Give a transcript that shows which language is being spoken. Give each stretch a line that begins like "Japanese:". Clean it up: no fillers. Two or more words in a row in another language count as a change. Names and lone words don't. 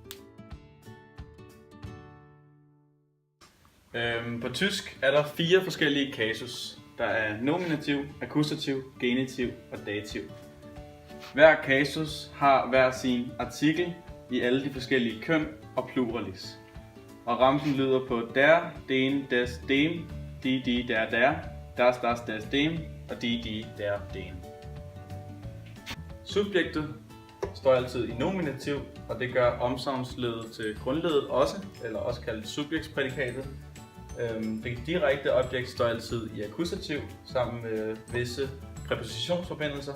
Danish: På tysk er der 4 forskellige kasus. Der er nominativ, akkusativ, genitiv og dativ. Hver kasus har hver sin artikel i alle de forskellige køn og pluralis. Og ramsen lyder på
German: der, den, des, dem, de, der, das, des, dem og de, der, den.
Danish: Subjektet står altid i nominativ, og det gør omsavnsledet til grundledet også, eller også kaldet subjektsprædikatet. Det direkte objekt står altid i akkusativ sammen med visse præpositionsforbindelser.